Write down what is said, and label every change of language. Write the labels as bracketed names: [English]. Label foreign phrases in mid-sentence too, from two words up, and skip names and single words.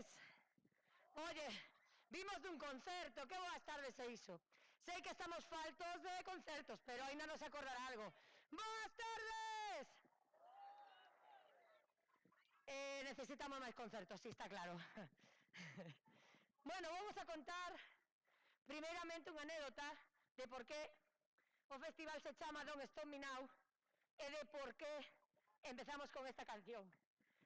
[Galician] Oye, vimos de un concerto. [Spanish] ¿Qué buenas tardes se hizo? Sé que estamos faltos de concertos, pero Aina nos acordará algo. ¡Buenas tardes! [Galician] Necesitamos máis concertos, sí, está claro. Bueno, vamos a contar primeiramente unha anécdota de por qué o festival se chama Don't Stop Me Now e de por qué empezamos con esta canción.